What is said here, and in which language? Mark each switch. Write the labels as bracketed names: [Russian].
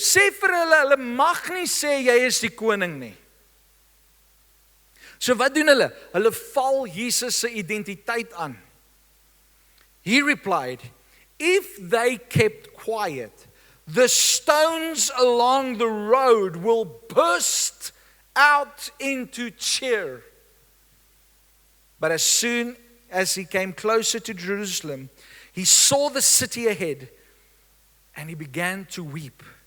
[Afrikaans] Sê vir hulle mag nie sê jy is die koning nie. So wat doen hulle? Hulle val Jesus se identiteit aan. [English] He replied, if they kept quiet, the stones along the road will burst out into cheer. But as soon as he came closer to Jerusalem, he saw the city ahead, and he began to weep.